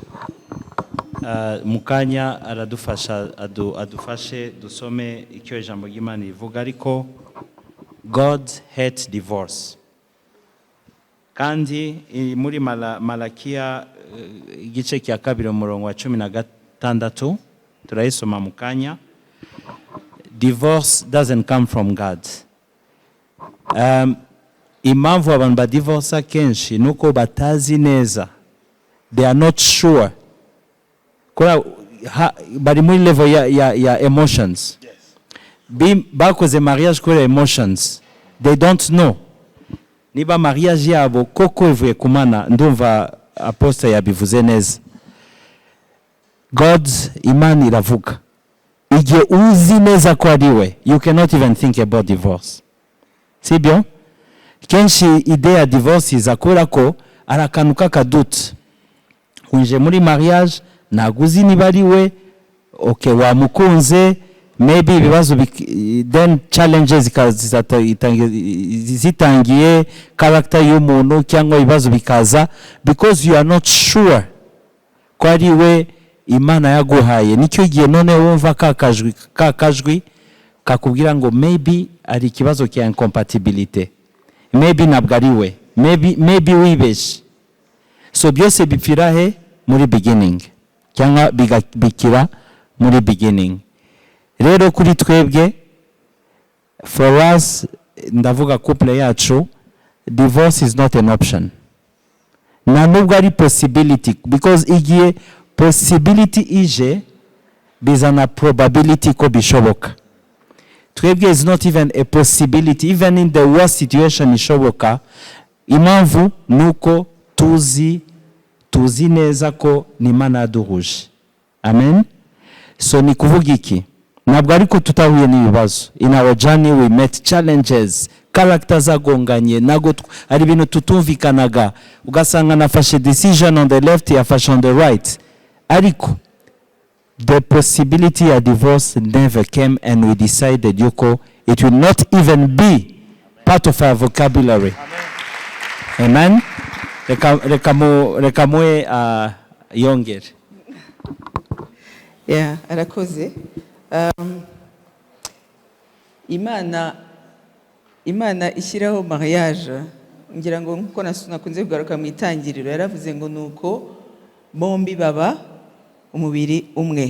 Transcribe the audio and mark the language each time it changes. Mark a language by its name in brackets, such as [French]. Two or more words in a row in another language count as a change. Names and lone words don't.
[Kinyarwanda] Mukanya aradufasha adufashe dusome icyo ijambo ry'Imana rivuga, ariko [English] God hates divorce. [Kinyarwanda] Kandi muri Malakiya igice cya 2 umurongo wa 16 turayisoma mukanya. [English] Divorce doesn't come from God. [Kinyarwanda] Impamvu abantu badivorce kenshi nuko batazi neza, [English] they are not sure, [Kinyarwanda] bari muri level ya emotions. Bakoze mariage kuri emotions, [English] they don't know [Kinyarwanda] niba mariage yabo koko ivuye ku Mana. Ndumva apostle yabivuze neza. Imana iravuga igihe uzi neza ko ari we, [English] you cannot even think about divorce. [Kinyarwanda] Sibyo? Kenshi idea ya divorce iza kubera ko ari akantu k'akadutu. Unje muri mariage ntabwo uzi niba ari we, okay, wamukunze, maybe ibibazo [English] then challenges [Kinyarwanda] zitangiye character y'umuntu cyangwa ibibazo bikaza [English] because you are not sure [Kinyarwanda] ko ari we Imana yaguhaye. Nicyo gihe none wumva kakajwi kakubwira ngo maybe ari ikibazo cya incompatibility, maybe ntabwo ari we, maybe wibeshye. So byose bipfira he? Muri beginning, cyangwa bikira muri beginning. Rero kuri twebwe, [English] for us, [Kinyarwanda] ndavuga couple yacu, [English] divorce is not an option. [Kinyarwanda] Na nubwo ari possibility, because igihe possibility ije bizana probability ko bishoboka. [English] Twebwe is not even a possibility, even in the worst situation ishoboka. [Kinyarwanda] Impamvu nuko tuzi neza ko ni Imana yaduhuje. Amen. So ni kuvuga iki? Ntabwo ariko tutahuye n'ibibazo. [English] In our journey we met challenges, characters [Kinyarwanda] agonganye, nago ari ibintu tutumvikanaga, ugasanga nafashe [English] decision on the left, yafashe on the right. Ariko the possibility of divorce never came, and we decided yuko it will not even be part of our vocabulary. [Kinyarwanda] Amen. Rekamwe yongere. Yeah, arakoze. Imana ishyiraho mariage, ngira ngo nkuko nakunze kugaruka mu itangiriro, yaravuze ngo nuko bombi baba umubiri umwe.